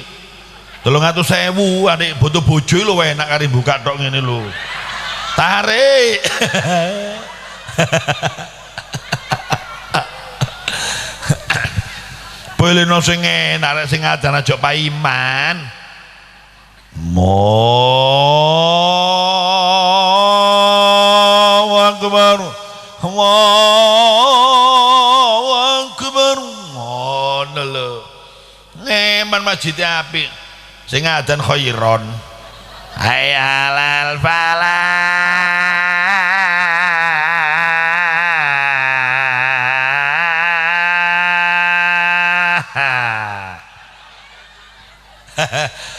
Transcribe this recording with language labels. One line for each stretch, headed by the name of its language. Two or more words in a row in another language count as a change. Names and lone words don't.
Javanese: 300.000 adik butuh bojo lho enak kari buka tok ngene lho. Tarik. Pilihno sing enak sing adan aja paiman.
Arabic: الله أكبر. الله أكبر.
Javanese: Ngono lho. Ngeman masjid apik. Sing adan khairon.
Arabic: حي على الفلاح.